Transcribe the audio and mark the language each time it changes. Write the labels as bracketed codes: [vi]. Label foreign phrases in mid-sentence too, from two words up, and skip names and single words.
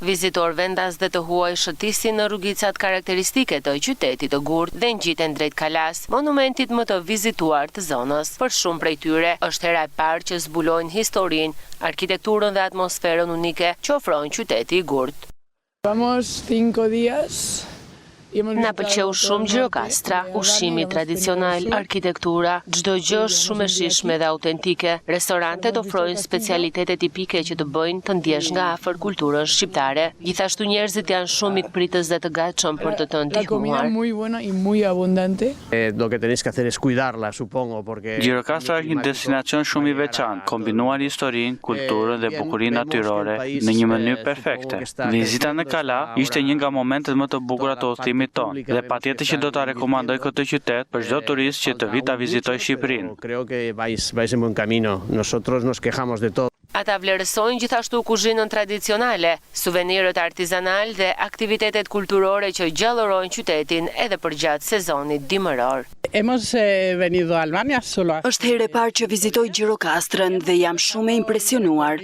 [sq] Vizitor vendas dhe të huaj shëtisin në rrugicat karakteristike të qytetit të Gurt dhe ngjiten drejt Kalas, monumentit më të vizituar të zonës. Për shumë prej tyre është hera e parë që zbulojnë historinë, arkitekturën dhe atmosferën unike që ofron qyteti i Gurt. [es] Vamos 5 días. [sq] Na pëlqeu shumë Gjirokastra, ushqimi tradicional, arkitektura, çdo gjë është shumë e shijshme dhe autentike. Restorantet ofrojnë specialitete tipike që të bëjnë të ndjesh nga afër kulturën shqiptare. Gjithashtu njerëzit janë shumë mikpritës dhe të gatshëm për të ndihmuar. [es] Lo que tenéis que hacer es cuidarla, supongo, porque [sq] Gjirokastra është një destinacion shumë i veçantë, kombinuar historinë, kulturën dhe bukurinë natyrore në një mënyrë perfekte. Vizita në Kala ishte një nga momentet më të bukura të udhëtimit ton dhe patjetër që do ta rekomandoj këtë qytet për çdo turist që të vi ta vizitojë Shqipërinë. [es] Creo que vais en buen camino. Nosotros nos quejamos de todo. [sq] Ata vlerësojnë gjithashtu kuzhinën tradicionale, suvenirët artizanal dhe aktivitetet kulturore që gjallërojnë qytetin edhe përgjatë sezonit dimëror. Është herë e parë që vizitoj Gjirokastrën dhe jam shumë e impresionuar.